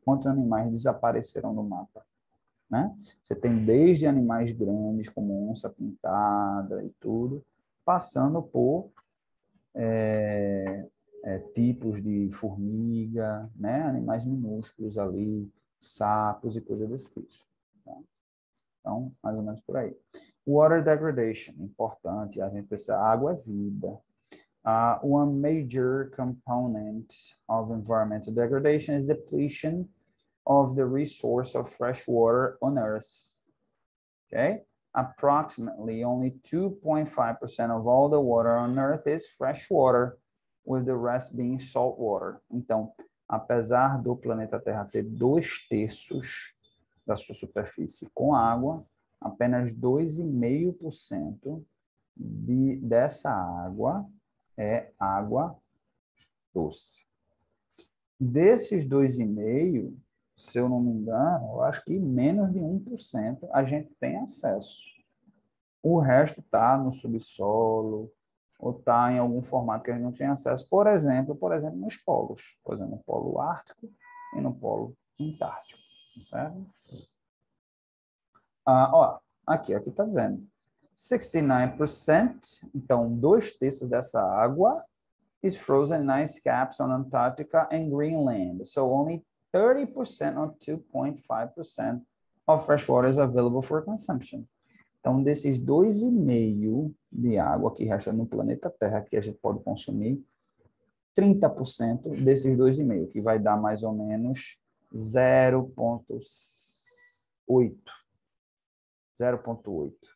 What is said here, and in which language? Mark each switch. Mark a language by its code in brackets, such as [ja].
[pt] Quantos animais desapareceram no mapa, né? Você tem desde animais grandes, como onça-pintada e tudo, passando por tipos de formiga, né? Animais minúsculos ali, sapos e coisas desse tipo. Tá? Então, mais ou menos por aí. [en] Water degradation, [pt] importante, a gente pensa, água é vida. [en] One major component of environmental degradation is depletion of the resource of fresh water on Earth. Okay? Approximately only 2.5% of all the water on Earth is fresh water, with the rest being salt water. [pt] Então, apesar do planeta Terra ter 2/3 da sua superfície com água, apenas 2,5% dessa água é água doce. Desses 2,5%, se eu não me engano, eu acho que menos de 1% a gente tem acesso. O resto está no subsolo ou está em algum formato que a gente não tem acesso. Por exemplo, nos polos. Por exemplo, no polo ártico e no polo antártico. Certo? Aqui está dizendo 69%, então 2/3 dessa água [en] is frozen in ice caps on Antarctica and Greenland. So only 30% or 2.5% of fresh water is available for consumption. [pt] Então, desses 2,5% de água que resta no planeta Terra que a gente pode consumir, 30% desses 2,5%, que vai dar mais ou menos 0,8%. 0,8%.